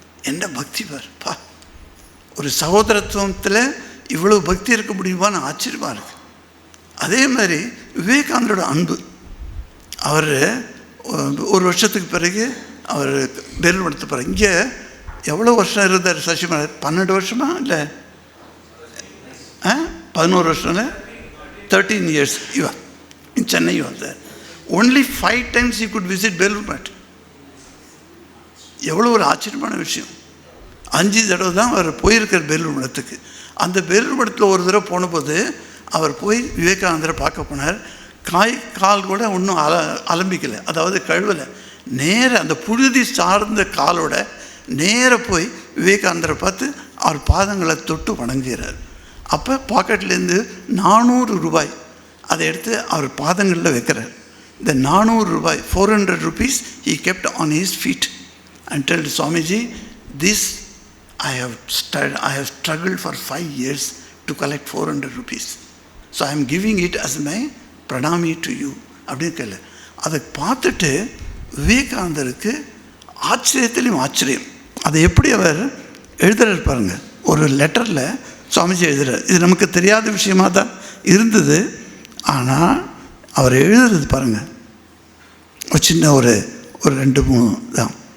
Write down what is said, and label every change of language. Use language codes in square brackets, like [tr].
[ta] என்ன பக்தி பார் பா, ஒரு சகோதரத்துவத்தில் இவ்வளோ பக்தி இருக்க முடியுமான்னு ஆச்சரியமாக இருக்குது. அதே மாதிரி விவேகானந்தரோட அன்பு, அவர் 1 வருஷத்துக்கு பிறகு அவர் பெருமடுத்த பிறகு இங்கே எவ்வளோ வருஷம் இருந்தார் சசி மகாராஜ்? 12 வருஷமா இல்லை 11 வருஷம் இல்லை [en] 13 years in Chennai he was there. Only 5 times he could visit Belur Math. [ta] எவ்வளோ ஒரு ஆச்சரியமான விஷயம். 5 தடவை தான் அவர் போயிருக்கார் பேலூர் மடத்துக்கு. அந்த பேலூர் மடத்தில் ஒரு தடவை போனபோது அவர் போய் விவேகானந்தரை பார்க்க போனார். கால் கூட ஒன்றும் அலம்பிக்கலை, அதாவது கழுவலை. நேர அந்த புழுதி சார்ந்த காலோட நேர போய் விவேகானந்தரை பார்த்து அவர் பாதங்களை தொட்டு வணங்குகிறார். அப்போ பாக்கெட்லேருந்து 400 ரூபாய் அதை எடுத்து அவர் பாதங்களில் வைக்கிறார். இந்த 400 ரூபாய் [en] 400 rupees he kept on his feet and told Swamiji, this I have struggled for 5 years to collect 400 rupees. So I am giving it as my pranami to you. [ta] அப்படின்னு கேள்வி. அதை பார்த்துட்டு விவேகானந்தருக்கு ஆச்சரியத்திலையும் ஆச்சரியம். அதை எப்படி அவர் எழுதுறாரு பாருங்க. ஒரு லெட்டரில் சுவாமிஜி எழுதுறார். இது நமக்கு தெரியாத விஷயமாக தான் இருந்தது. ஆனால் அவர் எழுதுறது பாருங்கள், ஒரு சின்ன ஒரு 2-3 தான்.